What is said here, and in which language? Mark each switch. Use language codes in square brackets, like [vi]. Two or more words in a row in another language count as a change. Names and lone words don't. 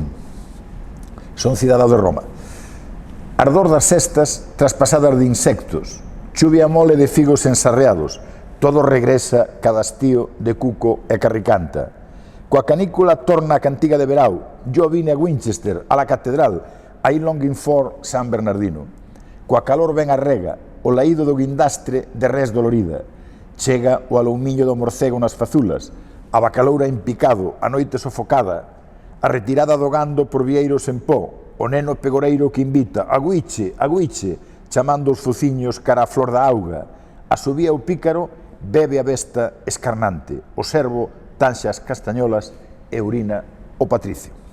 [gl] Son cidadao de Roma. Ardor das cestas traspasadas de insectos, chuvia mole de figos ensarreados, todo regresa cada hastío de cuco e carricanta. Coa canícula torna a cantiga de verao, [es] yo vine a Winchester, a la catedral, [en] I longing for San Bernardino. [gl] Coa calor ven a rega, o laído do guindastre de res dolorida. Chega o aloumiño do morcego nas fazulas, a bacaloura en picado, a noite sofocada, a retirada do gando por vieiros en pó, o neno pegoreiro que invita, aguiche, chamando os fociños cara a flor da auga, asubía o pícaro, bebe a besta escarnante, o servo tanxa as castañolas e urina o patricio.